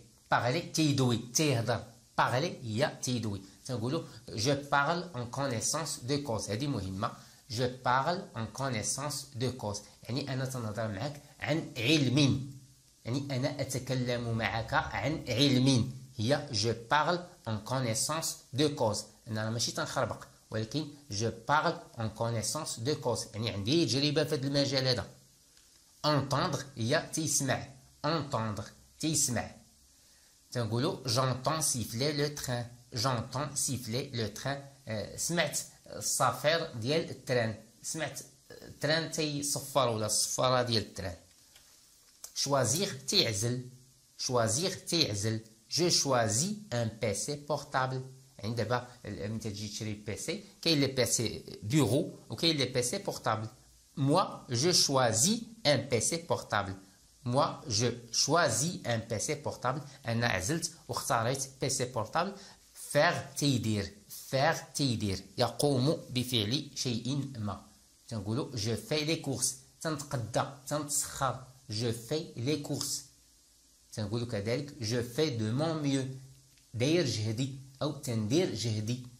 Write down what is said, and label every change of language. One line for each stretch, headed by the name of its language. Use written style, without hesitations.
Arabic: parler تيدوي تيهضر.
French: parler هي
Arabic: تيدوي تنقولوا
French: je parle en connaissance de cause.
Arabic: هذه مهمة.
French: je parle en connaissance de cause
Arabic: يعني أنا تنهضر معك عن علم يعني أنا أتكلم معك عن علم. هي
French: je parle en connaissance de cause
Arabic: أنا ماشي تنخربق ولكن je parle en connaissance de cause يعني عندي تجربة في هذا المجال هذا. entendre هي تيسمع.
French: entendre
Arabic: تيسمع تنقولوا
French: j'entends siffler le train. j'entends siffler le train
Arabic: سمعت الصفير ديال التران. سمعت التران تيصفر ولا الصفارة ديال التران. choisir تيعزل. تيعزل.
French: je choisis un PC portable
Arabic: يعني دابا ملي تجي تشري بيسي كاين لي بيسي بيرو وكاين لي بيسي بورتابل.
French: moi je choisis un PC portable. moi je choisis un PC portable
Arabic: أنا عزلت واختاريت بيسي بورتابل. faire تيدير يقوم بفعل شيء ما تنقولوا
French: je fais les courses
Arabic: تنتقدى تنتسخر.
French: je fais les courses
Arabic: تنقولوا كذلك
French: je fais de mon mieux
Arabic: داير جهدي أو تندير جهدي.